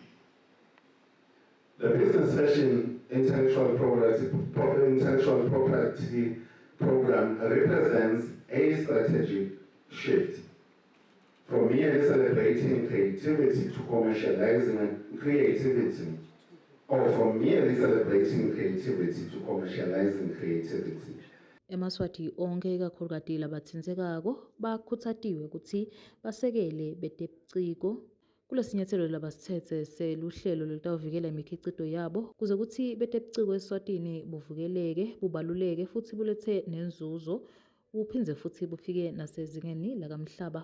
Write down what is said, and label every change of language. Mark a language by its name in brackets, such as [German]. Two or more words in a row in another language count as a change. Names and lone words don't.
[English] The Business Fashion Intellectual Property Program represents a strategic shift from merely celebrating creativity to commercializing creativity, or from merely celebrating creativity to commercializing creativity. [Swati] eMaswati onke ikakhulukati labatsindzekako bakhutsatiwe kutsi basekele betebuciko kulesinyathelo labasithethe seluhlelo lolutawuvikela imikhicijo yabo kuze kuthi betebuciko eSwatini buvikeleke, bubaluleke futhi bulethe nenzuzo, buphindze futhi bufike nasezingeni lakamhlaba.